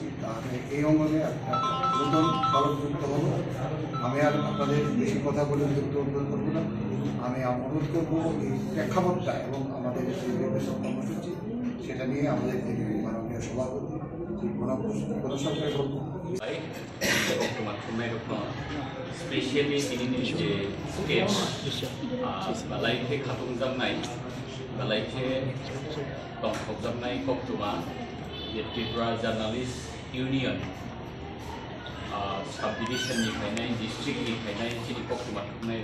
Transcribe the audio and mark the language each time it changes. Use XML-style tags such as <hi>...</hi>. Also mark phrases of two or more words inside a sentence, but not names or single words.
<bn>তাহলে এই অঙ্গনে একটা নতুন ফলযুক্ত হব। আমি আর আপনাদের বেশি কথা বলে উদ্বোধন করবো না। আমি অনুরোধ করবো এই প্রেক্ষাপটটা এবং আমাদের যে নির্বাচন কর্মসূচি সেটা নিয়ে আমাদের মাননীয় সভাপতি গণসংখ্যায় বলবো</bn> <trp>स्पेशली दिनैनि जे स्केप बालाइखे खाथुमजाबनाय बालाइखे दंखबजाबनाय कक्टुमा जे त्रिपुरा जार्नालिस्ट इउनियन सब डिविजननिफ्रायनो डिस्ट्रिक्टनिफ्रायनो जिनि कक्टुमा थांनाय</trp>